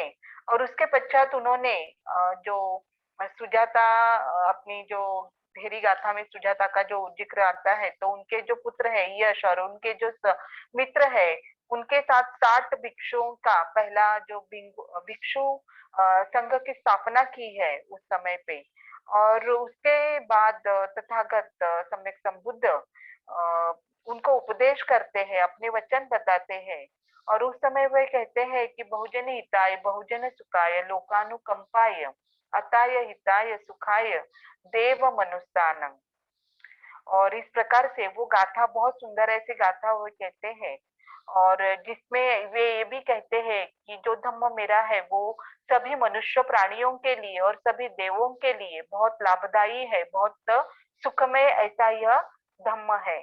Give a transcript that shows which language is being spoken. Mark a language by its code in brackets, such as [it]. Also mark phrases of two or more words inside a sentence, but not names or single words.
[hi] और उसके पश्चात उन्होंने जो सुजाता, अपनी जो भेरी गाथा में सुजाता का जो जिक्र आता है, तो उनके जो पुत्र है यश और उनके जो मित्र है, उनके साथ 60 भिक्षुओं का पहला जो भिक्षु संघ की स्थापना की है उस समय पे। और उसके बाद तथागत सम्यक संबुद्ध उनको उपदेश करते हैं, अपने वचन बताते हैं। और उस समय वे कहते हैं कि [pi] बहुजन हिताय बहुजन सुखाय लोकानुकंपाय अताय हिताय सुखाय देव मनुस्तानम। [hi] और इस प्रकार से वो गाथा बहुत सुंदर ऐसी गाथा वो कहते हैं। और जिसमें वे ये भी कहते हैं कि जो धम्म मेरा है वो सभी मनुष्य प्राणियों के लिए और सभी देवों के लिए बहुत लाभदायी है, बहुत सुखमय ऐसा यह धम्म है।